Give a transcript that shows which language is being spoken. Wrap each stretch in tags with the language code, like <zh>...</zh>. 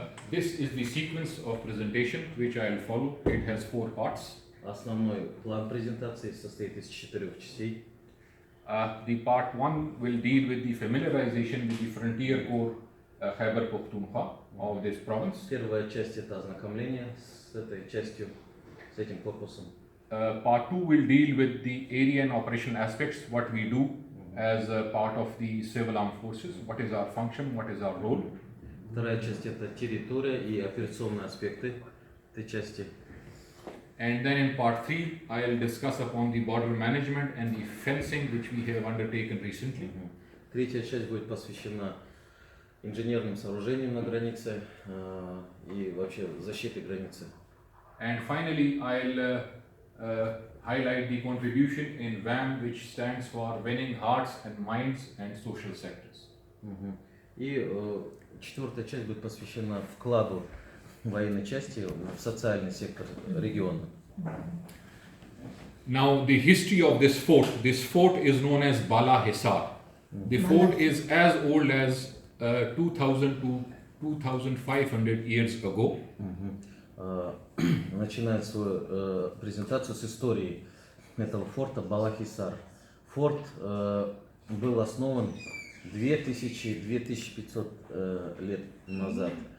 <en>This is the sequence of presentation which I'll follow. It has 4 parts.</en> <ru>Основной план презентации состоит из 4 частей.</ru> <en>The part 1 will deal with the familiarization with the frontier core Khyber Pakhtunkhwa of this province.</en> <ru>Первая часть это ознакомление с этой частью, с этим корпусом.</ru> <en>Part 2 will deal with the area and operational aspects, what we do as a part of the civil armed forces, what is our function, what is our role.</en> <ru>Вторая часть это территория и операционные аспекты этой части.</ru> <en>And then in part 3, I'll discuss upon the border management and the fencing which we have undertaken recently.</en> <ru>Третья часть будет посвящена инженерным сооружениям на границе и вообще защите границы.</ru> <en>And finally, I'll highlight the contribution in VAM, which stands for Winning Hearts and Minds and Social Sectors.</en> <ru>И четвертая часть будет посвящена вкладу военной части в социальный сектор региона.</ru> <en>Now, the history of this fort is known as Bala Hisar. The fort is as old as 2000 to 2500 years ago.</en> <ru>Начинает свою презентацию с истории этого форта Бала-Хисар. Форт был основан 2000-2500 лет назад.</ru>